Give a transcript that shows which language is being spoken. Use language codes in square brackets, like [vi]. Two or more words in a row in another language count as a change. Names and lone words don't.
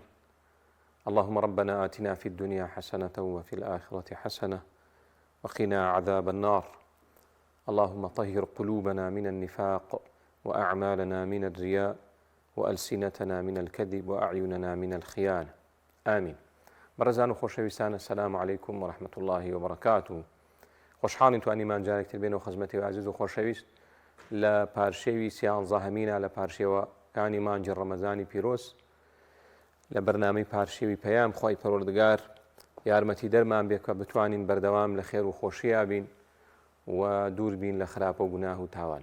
[ar] اللهم ربنا آتنا في الدنيا حسنة وفي الآخرة حسنة وقنا عذاب النار. اللهم طهر قلوبنا من النفاق، وأعمالنا من الرياء، وألسنتنا من الكذب، وأعيننا من الخيانة. آمين. [ckb] بەڕێزان و خۆشەویستان، [ar] السلام عليكم ورحمة الله وبركاته. [ckb] خۆشحاڵین توانیمان جارێکتر بێنەوە خزمەتی عزیز و خۆشەویست لە پارشێوی سیانزەهەمینە لە پارشێوەکانی مانجی ڕەمەزانی پیرۆز لە بەرنامەی پارشێوی پەیام. خوای پەروەردگار یارمەتی دەرمان بێ کە بتوانین بەردەوام لە خێر و خۆشییا بین و دوور بین لە خراپە و گوناه و تاوان.